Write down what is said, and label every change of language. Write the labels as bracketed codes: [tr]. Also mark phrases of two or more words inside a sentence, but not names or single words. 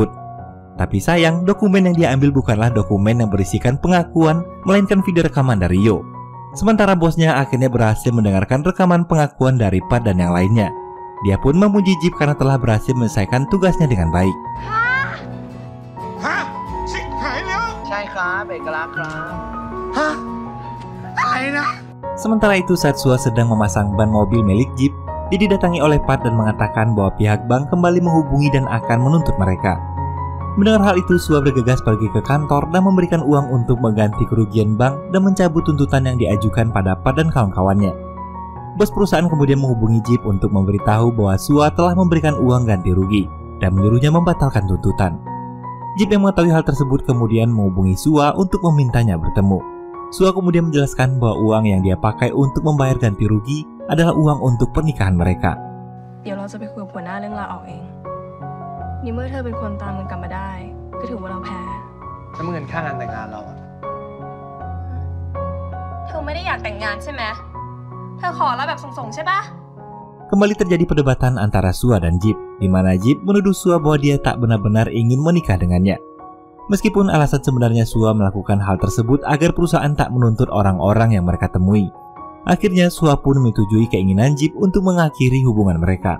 [id] Tapi sayang, dokumen yang dia ambil bukanlah dokumen yang berisikan pengakuan, melainkan video rekaman dari Yo. Sementara bosnya akhirnya berhasil mendengarkan rekaman pengakuan dari Pat dan yang lainnya. Dia pun memuji Jeep karena telah berhasil menyelesaikan tugasnya dengan baik. Hah? [th] ใช่ครับเอกลักษณ์ครับ Hah? [id] Sementara itu saat Sua sedang memasang ban mobil milik Jeep, dia didatangi oleh Pat dan mengatakan bahwa pihak bank kembali menghubungi dan akan menuntut mereka. Mendengar hal itu, Sua bergegas pergi ke kantor dan memberikan uang untuk mengganti kerugian bank dan mencabut tuntutan yang diajukan pada Pat dan kawan-kawannya. Bos perusahaan kemudian menghubungi Jeep untuk memberitahu bahwa Sua telah memberikan uang ganti rugi dan menyuruhnya membatalkan tuntutan. Jeep yang mengetahui hal tersebut kemudian menghubungi Sua untuk memintanya bertemu. Sua kemudian menjelaskan bahwa uang yang dia pakai untuk membayar ganti rugi adalah uang untuk pernikahan mereka. [th] เดี๋ยวเราจะไปคุยกับหัวหน้าเรื่องลาออกเองนี่เมื่อเธอเป็นคนตามเงินกลับมาได้ก็ถือว่าเราแพ้ แล้วเงินค่างานแต่งงานเราอะ เธอไม่ได้อยากแต่งงานใช่ไหมเธอขอเราแบบส่งๆใช่ปะ [id] Kembali terjadi perdebatan antara Sua dan Jeep, di mana Jeep menuduh Sua bahwa dia tak benar-benar ingin menikah dengannya. Meskipun alasan sebenarnya Sua melakukan hal tersebut agar perusahaan tak menuntut orang-orang yang mereka temui. Akhirnya Sua pun menyetujui keinginan Jeep untuk mengakhiri hubungan mereka.